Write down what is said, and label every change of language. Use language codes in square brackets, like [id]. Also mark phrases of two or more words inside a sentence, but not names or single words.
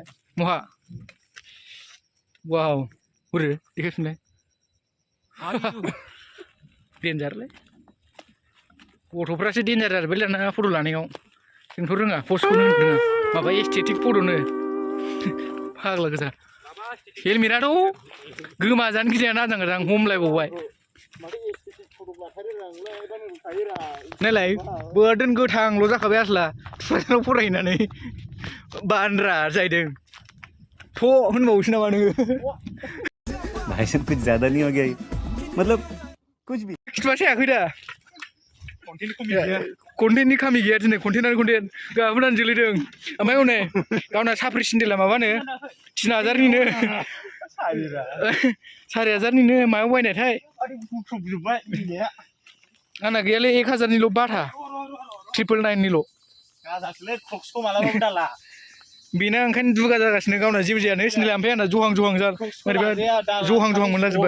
[brx] महा वाव बोरो देखायफिनलाय देन्जारलै गथ'फ्रासो डेन्जार जाजोब्बाय दाना फट' लानायाव जोंथ' रोङा पस्टखौनो रोङा माबा एस्थेटिक फट'नो फाग्ला गोजा हेलमेटाथ' गोमाजानो गिजाया नाजां गोजां हमलायबावबाय नायलाय बोरदोन गोथांल' जाखाबाय आसला थुक्राझाराव फरायहैनानै बान्द्रा जाहैदों थ' होनबावोसो नामा नोङो [hi] भाई साहब कुछ ज्यादा नहीं हो गया ये मतलब कुछ भी [brx] खिथुआसो हायाखै दा कन्टेन्टनि खामि गैया दिनै कन्टेन्टआनो कन्टेन्ट गाबोनानो जोलैदों ओमफ्राय हनै गावना साफ्रि सिन्देला माबानो 3000निनो 4000निनो मायाव बायनायथाय आंना गैयालै 1000निल' बाथा 999निल' बेना ओंखायनो दुगा जागासिनो गावना जेबो जायानो सिन्देला ओमफ्राय आंना जहां जहां मोनलाजोब्बाय